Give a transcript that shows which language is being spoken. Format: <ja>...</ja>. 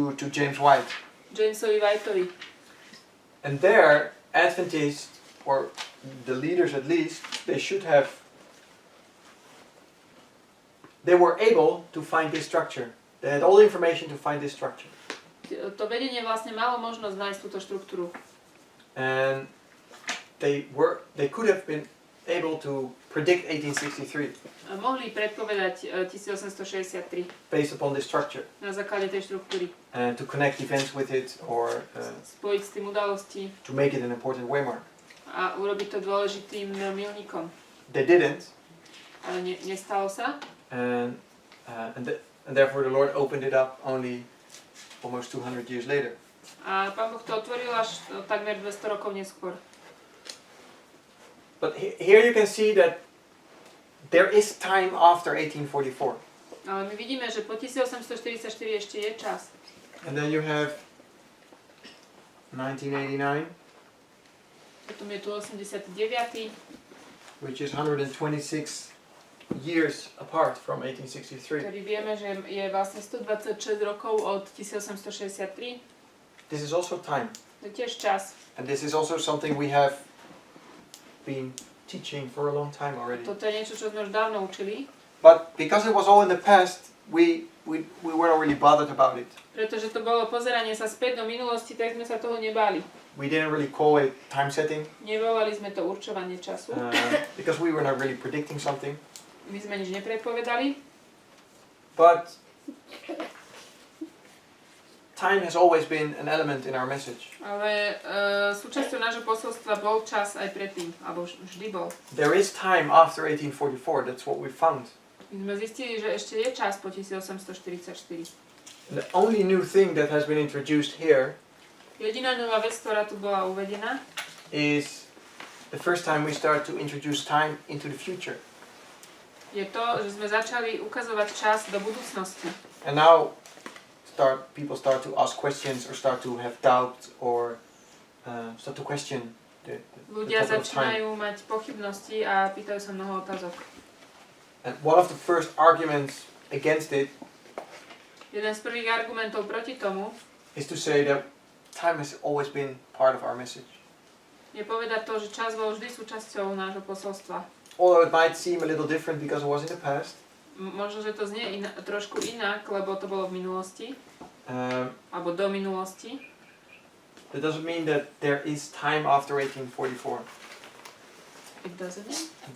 <en>to James White.</en> <sk>Jamesovi Whiteovi.</sk> <en>And there, Adventists, or the leaders at least, they were able to find this structure. They had all the information to find this structure.</en> <sk>To vedenie vlastne malo možnosť nájsť túto štruktúru.</sk> <en>And they could have been able to predict 1863</en> <sk>A mohli predpovedať 1863</sk> <en>based upon this structure</en> <sk>na základe tej štruktúry.</sk> <en>and to connect events with it or</en> <sk>Spojiť s tým udalosti</sk> <en>to make it an important waymark.</en> <sk>a urobiť to dôležitým milníkom.</sk> <en>They didn't,</en> <sk>Ale nestalo sa.</sk> <en>and therefore the Lord opened it up only almost 200 years later.</en> <sk>A Pán Boh to otvoril až takmer 200 rokov neskôr.</sk> <en>But here you can see that there is time after 1844.</en> <sk>Ale my vidíme, že po 1844 ešte je čas.</sk> <en>And then you have 1989,</en> <sk>Potom je tu 89.</sk> <en>which is 126 years apart from 1863.</en> <sk>ktorý vieme, že je vlastne 126 rokov od 1863.</sk> <en>This is also time.</en> <sk>To je tiež čas.</sk> <en>And this is also something we have been teaching for a long time already.</en> <sk>Toto je niečo, čo sme už dávno učili.</sk> <en>But because it was all in the past, we weren't really bothered about it.</en> <sk>Pretože to bolo pozeranie sa späť do minulosti, tak sme sa toho nebáli.</sk> <en>We didn't really call it time setting</en> <sk>Nevolali sme to určovanie času.</sk> <en>because we were not really predicting something.</en> <sk>My sme nič nepredpovedali.</sk> <en>But time has always been an element in our message.</en> <sk>Ale súčasťou nášho posolstva bol čas aj predtým, alebo vždy bol.</sk> <en>There is time after 1844, that's what we found.</en> <sk>My sme zistili, že ešte je čas po 1844.</sk> <en>And the only new thing that has been introduced here</en> <sk>Jediná nová vec, ktorá tu bola uvedená,</sk> <en>is the first time we start to introduce time into the future.</en> <sk>je to, že sme začali ukazovať čas do budúcnosti.</sk> <en>And now people start to ask questions or start to have doubts or start to question the</en> <sk>Ľudia</sk> <en>topic of time.</en> <sk>začínajú mať pochybnosti a pýtajú sa mnoho otázok.</sk> <en>And one of the first arguments against it</en> <sk>Jeden z prvých argumentov proti tomu</sk> <en>is to say that time has always been part of our message.</en> <sk>je povedať to, že čas bol vždy súčasťou nášho posolstva.</sk> <en>Although it might seem a little different because it was in the past,</en> <sk>Možno, že to znie trošku inak, lebo to bolo v minulosti, alebo do minulosti.</sk> <en>that doesn't mean that there is time after 1844. It doesn't.</en>